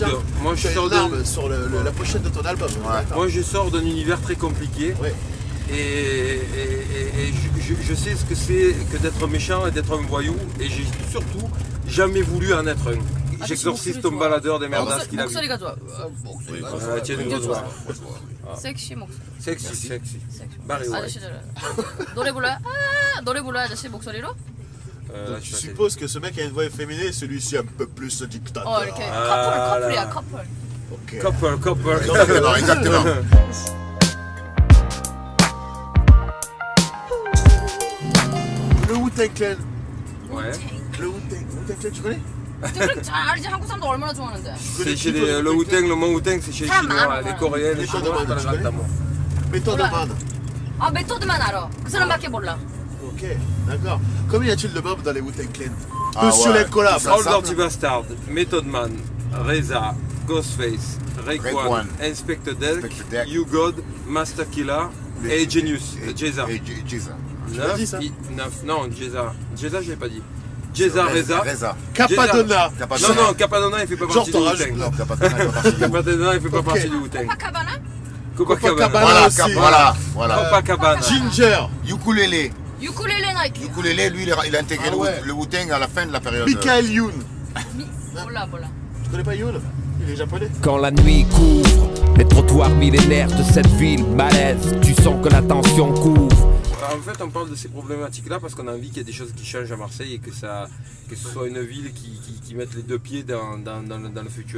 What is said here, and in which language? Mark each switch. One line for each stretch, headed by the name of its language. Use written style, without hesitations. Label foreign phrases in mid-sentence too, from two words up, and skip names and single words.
French: moi, je sors sur la pochette de ton album. Ouais. Moi je sors d'un univers très compliqué. Ouais. Et je sais ce que c'est que d'être méchant et d'être un voyou. Et j'ai surtout jamais voulu en être un. J'exorcise ton baladeur des merdas qu'il a vu.
Korean: 목소리가 좋아.
French: Tiens une grosse voix.
Korean: 섹시 목소리.
French: Sexy. Barry White.
Korean: 아저씨들 노래 불러요? 노래 불러요 아저씨 목소리로?
French: Donc tu supposes que ce mec a une voix efféminée, celui-ci un peu plus dictateur.
Korean: 이렇게 커플이야 커플.
French: Ok. Couple. Exactement. Le Wu-Tang Clan. Ouais. Le Wu-Tang Clan, tu connais?
Korean: 잘 알지 한국 사람도 얼마나 좋아하는데.
French: C'est chez le Wu-Tang, le mont Wu-Tang, c'est chez les Chinois, les Coréens, les Chinois, c'est dans le Grand Amour. Méthode Man.
Korean: 아 메토드만 알아. 그 사람밖에 몰라.
French: Ok, d'accord. Combien y a-t-il de membres dans les Wu-Tang Clan? Ah Sur ouais. les collabs. All Dirty Bastard, Method Man, Reza, Ghostface, Raekwon, Raekwon, Inspector Deck, Inspector Deck, You God, Master Killa et Genius, Jeza. Et Jeza. l'as dit, ça 9, non, Jeza. Jeza, je l'ai pas dit. Jeza, Reza. Capadonna. Non, Capadonna, il fait pas partie du Genre, Wu-Tang. Non, t'as pas de Capadonna, il fait pas Ok. partie du Wu-Tang.
Korean: 코파카바나?
French: Copacabana. aussi. Voilà. Copacabana. Ginger. Ukulele.
Korean: 유쿨렐레 나이키.
French: Ukulele, lui, il a intégré Ah ouais. le Wu-Tang à la fin de la période. Michael Youn.
Korean: 몰라.
French: Tu connais pas Youn? Il est japonais. Quand la nuit couvre les trottoirs millénaires de cette ville malaise, tu sens que la tension couvre. En fait, on parle de ces problématiques-là parce qu'on a envie qu'il y ait des choses qui changent à Marseille et que ce soit une ville qui mette les deux pieds dans le futur.